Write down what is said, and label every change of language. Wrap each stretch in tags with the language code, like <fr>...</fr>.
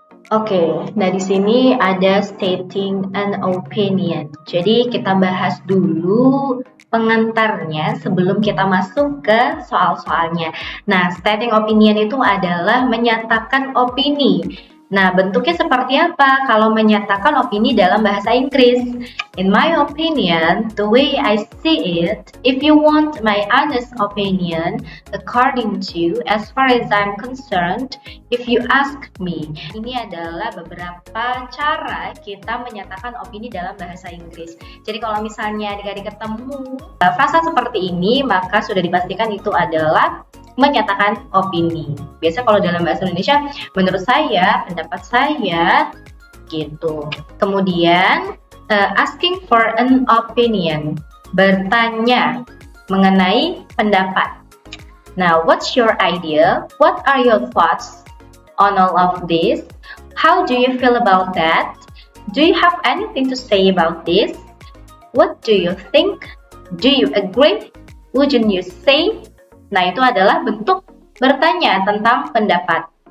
<id>Oke, nah di sini ada</id> <en>stating an opinion.</en> <id>Jadi kita bahas dulu pengantarnya sebelum kita masuk ke soal-soalnya. Nah,</id> <en>stating opinion</en> <id>itu adalah menyatakan opini. Nah, bentuknya seperti apa kalau menyatakan opini dalam bahasa Inggris?</id> <en>In my opinion, the way I see it, if you want my honest opinion, according to, as far as I'm concerned, if you ask me.</en> <id>Ini adalah beberapa cara kita menyatakan opini dalam bahasa Inggris. Jadi kalau misalnya adik-adik ketemu frasa seperti ini, maka sudah dipastikan itu adalah menyatakan opini. Biasa kalau dalam bahasa Indonesia, menurut saya, pendapat saya, gitu. Kemudian,</id> <en>asking for an opinion,</en> <id>bertanya mengenai pendapat.</id> <en>Now, what's your idea? What are your thoughts on all of this? How do you feel about that? Do you have anything to say about this? What do you think? Do you agree? Wouldn't you say?</en> <id>Nah, itu adalah bentuk bertanya tentang pendapat.</id>